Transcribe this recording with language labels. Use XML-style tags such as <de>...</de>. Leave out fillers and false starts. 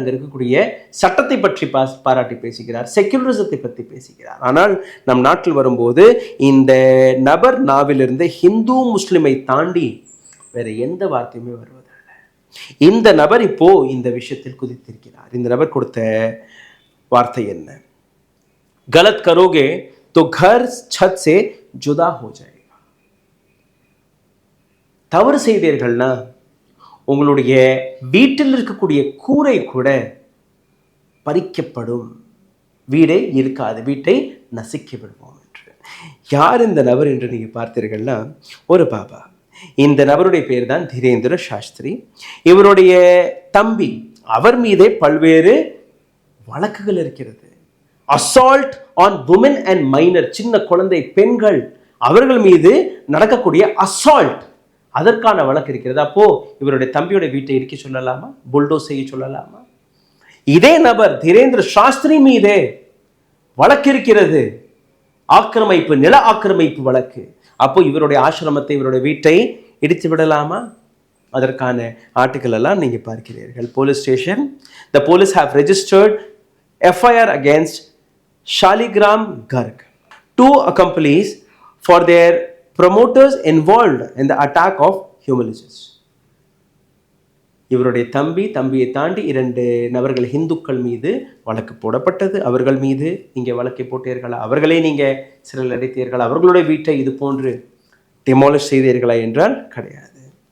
<ta>அங்க இருக்கக்கூடிய சட்டத்தை பற்றி பாராட்டி பேசுகிறார், செக்யூலரிசத்தை பற்றி பேசுகிறார். ஆனால் நம் நாட்டில் வரும்போது இந்த நபர் நாவிலிருந்து ஹிந்து முஸ்லிமை தாண்டி வேற எந்த வார்த்தையுமே வருவதில்லை. இந்த நபர் இப்போ இந்த விஷயத்தில் குதித்திருக்கிறார். இந்த நபர் கொடுத்த வார்த்தை என்ன?</ta> <hi>गलत करोगे तो घर छत से जुदा हो जाएगा.</hi> <ta>தவறு செய்தீர்கள்னா உங்களுடைய வீட்டில் இருக்கக்கூடிய கூரை கூட பறிக்கப்படும், வீடே இருக்காது, வீட்டை நசுக்கி விடுவோம் என்று. யார் இந்த நபர் என்று நீங்க பார்த்தீர்கள்னா, ஒரு பாபா. இந்த நபருடைய பேர் தான் தீரேந்திர சாஸ்திரி. இவருடைய தம்பி, அவர் மீதே பல்வேறு வழக்குகள் இருக்கிறது. Assault on Woman and minor, சின்ன குழந்தை பெண்கள், அவர்கள் மீது நடக்கக்கூடிய அசால்ட், அதற்கான வழக்கு இருக்கிறது. அப்போ இவருடைய தம்பியோட வீட்டை இடிக்க சொல்லலாமா? புல்டோஸ் செய்ய சொல்லலாமா? இதே நபர் தீரேந்திர சாஸ்திரி மீதே வழக்கு இருக்கிறது, ஆக்கிரமிப்பு, நில ஆக்கிரமிப்பு வழக்கு. அப்போ இவருடைய ஆசிரமத்தை, இவருடைய வீட்டை இடித்து விடலாமா? அதற்கான ஆர்டிக்கல் எல்லாம் நீங்க பார்க்கிறீர்கள்.</ta> <en>Police station, the police have registered FIR against Shaligram Garg, 2 accomplices for their promoters involved in the attack of humilists.</en> <ta>இவருடைய தம்பியை தாண்டி 2 நபர்கள் இந்துக்கள் மீது வழக்கு போடப்பட்டது. அவர்கள் மீது நீங்க வழக்கை போட்டீர்களா? அவர்களை நீங்க சிறையில் அடைத்தீர்களா? அவர்களுடைய வீட்டை இது போன்று டெமாலிஷ் செய்தீர்களா என்றால் கிடையாது.</ta>